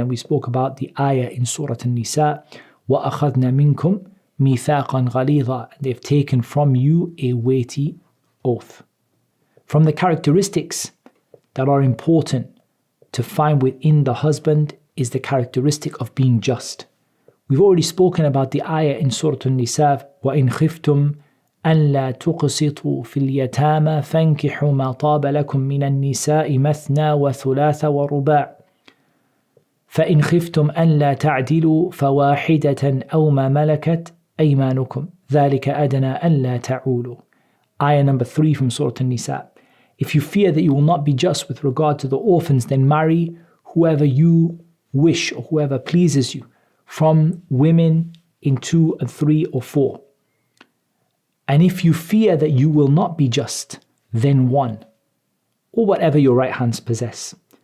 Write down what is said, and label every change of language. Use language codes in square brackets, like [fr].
[en] And we spoke about the ayah in Surah An-Nisa, [ar] وَأَخَذْنَا مِنْكُمْ مِيثَاقًا غَلِيظًا, [en] they've taken from you a weighty oath. From the characteristics that are important to find within the husband is the characteristic of being just. We've already spoken about the ayah in Surah An-Nisa, [ar] وَإِنْ خِفْتُمْ أَنْ لَا تُقْسِطُوا فِي الْيَتَامَى فَانكِحُوا مَا طَابَ لَكُم مِّنَ النِّسَاءِ مَثْنَى وَثُلَاثَ وَرُبَاعَ فَإِنْ خِفْتُمْ أَنْ لَا تَعْدِلُوا فَوَاحِدَةً أَوْ مَا مَلَكَتْ أيمانكم ذلك أدنى ألا تعولوا. [en] Ayah number 3 from Surah An-Nisa. If you fear that you will not be just with regard to the orphans, then marry whoever you wish or whoever pleases you from women in 2 and 3 or 4. And if you fear that you will not be just, then 1, or whatever your right hands possess.